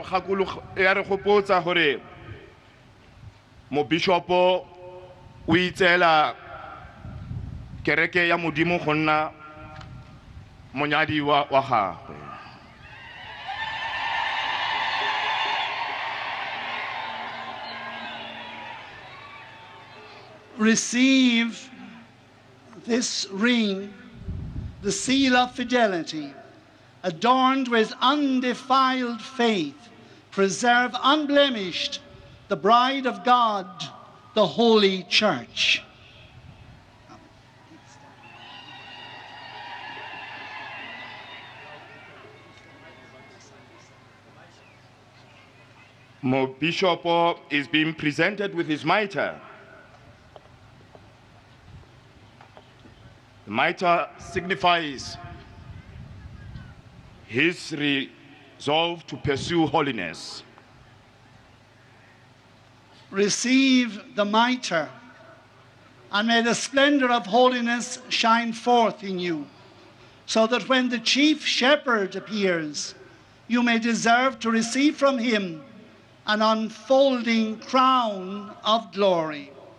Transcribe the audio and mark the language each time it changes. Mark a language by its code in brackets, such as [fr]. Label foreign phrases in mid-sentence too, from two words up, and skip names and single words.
[tn] re gopotsa gore mo bishopo o itseela kereke ya modimo go nna monyadi wa gagwe. [en] Receive this ring, the seal of fidelity, adorned with undefiled faith, preserve unblemished the bride of God, the Holy Church. [tn] Mo bishopo [en] is being presented with his mitre. The mitre signifies his resolve to pursue holiness. Receive the mitre, and may the splendor of holiness shine forth in you, so that when the chief shepherd appears, you may deserve to receive from him an unfolding crown of glory.